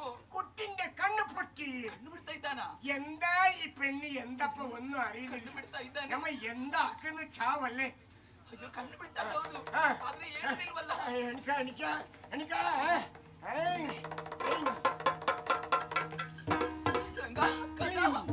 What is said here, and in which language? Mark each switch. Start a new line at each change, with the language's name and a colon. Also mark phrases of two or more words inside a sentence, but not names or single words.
Malayalam: കുട്ടിന്റെ കണ്ണു പൊട്ടി.
Kannada: ಕಣ್ಣು ಬಿಡ್ತಾ ಇದ್ದಾನ?
Malayalam: എന്താ ഈ പെണ്ണ് എന്തപ്പോ ഒന്നും അറിയില്ല.
Kannada: ಬಿಡ್ತಾ ಇದ್ದಾನೆ.
Malayalam: നമ്മ എന്താക്കുന്ന ചാവല്ലേ?
Kannada: ಅಯ್ಯೋ, ಕಣ್ಣು ಬಿಡ್ತಾ ಹೌದು, ಆದ್ರೆ ಹೇಳುದಿಲ್ವಲ್ಲ.
Malayalam: എനിക്ക് എനിക്ക് എനിക്ക്
Kannada: ಗಂಗಾ, ಗಂಗಾ,